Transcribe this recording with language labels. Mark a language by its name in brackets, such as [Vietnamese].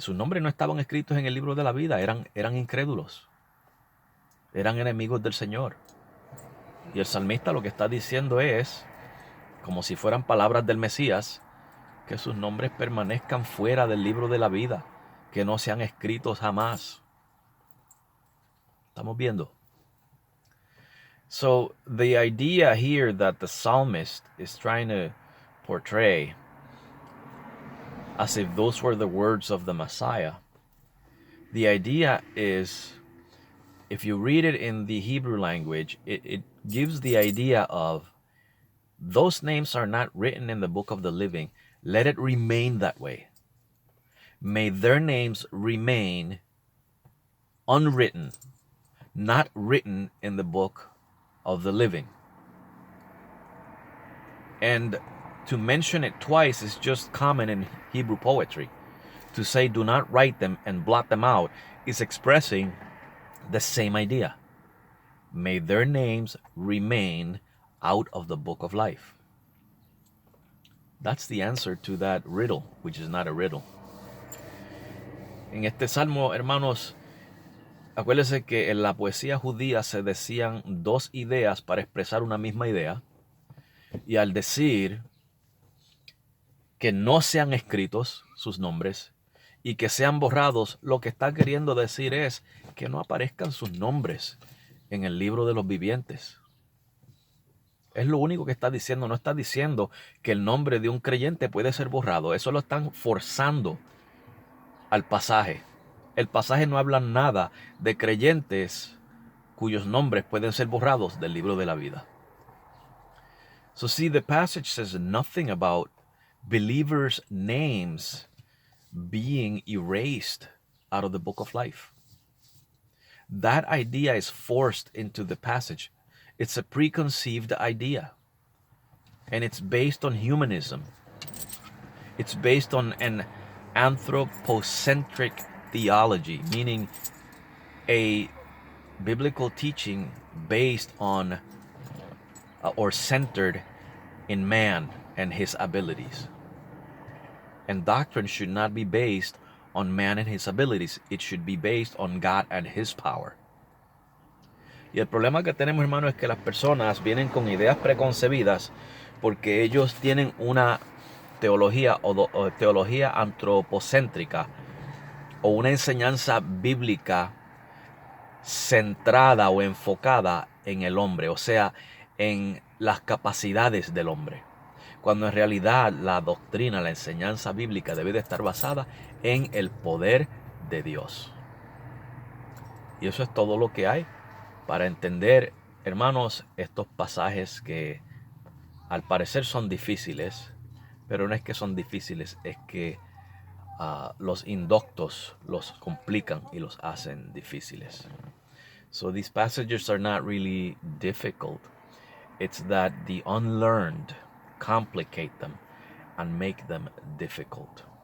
[Spanish] Sus nombres no estaban escritos en el libro de la vida, eran incrédulos, eran enemigos del Señor. Y el salmista lo que está diciendo es, como si fueran palabras del Mesías, que sus nombres permanezcan fuera del libro de la vida, que no sean escritos jamás. ¿Estamos viendo? [English] So the idea here that the psalmist is trying to portray, as if those were the words of the Messiah, the idea is, if you read it in the Hebrew language, it gives the idea of, those names are not written in the book of the living. Let it remain that way. May their names remain unwritten, not written in the book of the living. And to mention it twice is just common in Hebrew poetry. To say do not write them and blot them out is expressing the same idea. May their names remain out of the book of life. That's the answer to that riddle, which is not a riddle. [Spanish] En este salmo, hermanos, acuérdense que en la poesía judía se decían dos ideas para expresar una misma idea. Y al decir que no sean escritos sus nombres y que sean borrados, lo que está queriendo decir es que no aparezcan sus nombres en el libro de los vivientes. Es lo único que está diciendo. No está diciendo que el nombre de un creyente puede ser borrado. Eso lo están forzando al pasaje. El pasaje no habla nada de creyentes cuyos nombres pueden ser borrados del libro de la vida. [English] So see, the passage says nothing about believers' names being erased out of the book of life. That idea is forced into the passage. It's a preconceived idea, and it's based on humanism. It's based on an anthropocentric theology, meaning a biblical teaching based on or centered in man and his abilities. And doctrine should not be based on man and his abilities. It should be based on God and his power. [Spanish] Y el problema que tenemos, hermano, es que las personas vienen con ideas preconcebidas porque ellos tienen una teología o teología antropocéntrica o una enseñanza bíblica centrada o enfocada en el hombre, o sea, en las capacidades del hombre. Cuando en realidad la doctrina, la enseñanza bíblica debe de estar basada en el poder de Dios. Y eso es todo lo que hay para entender, hermanos, estos pasajes que al parecer son difíciles, pero no es que son difíciles, es que los indoctos los complican y los hacen difíciles. [English] So these passages are not really difficult. It's that the unlearned complicate them and make them difficult.